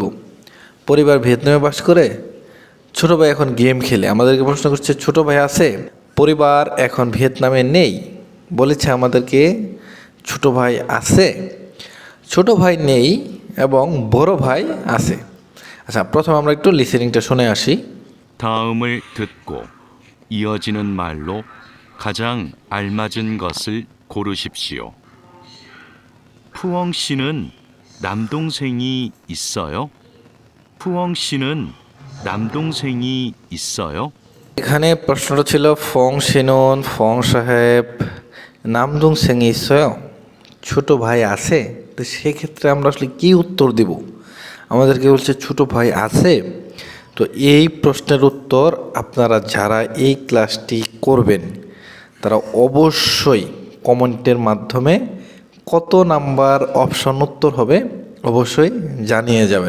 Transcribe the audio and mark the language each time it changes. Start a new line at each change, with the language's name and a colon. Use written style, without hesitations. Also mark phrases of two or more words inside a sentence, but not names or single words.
Bangla: পরিবার ভিয়েতনামে বাস করে, ছোট ভাই এখন গেম খেলে। আমাদেরকে প্রশ্ন করছে ছোট ভাই আছে, পরিবার এখন ভিয়েতনামে নেই, বলেছে আমাদেরকে ছোট ভাই আছে, ছোট ভাই নেই এবং বড় ভাই আছে। আচ্ছা, প্রথমে আমরা একটু লিসেনিংটা শুনে আসি।
Korean: 다음을 듣고 이어지는 말로 가장 알맞은 것을 고르십시오. 푸엉 씨는 남동생이 있어요? 푸엉 씨는 남동생이 있어요?
Bangla: এখানে প্রশ্নটা ছিল
Korean: 푸엉 씨는
Bangla: ফং সাহেব
Korean: 남동생이 있어요,
Bangla: ছোট ভাই আছে। তো সেক্ষেত্রে আমরা আসলে কি উত্তর দেব? আমাদেরকে বলছে ছোট ভাই আছে। তো এই প্রশ্নের উত্তর আপনারা যারা এই ক্লাসটি করবেন তারা অবশ্যই কমেন্টের মাধ্যমে কত নাম্বার অপশন উত্তর হবে অবশ্যই জানিয়ে যাবেন।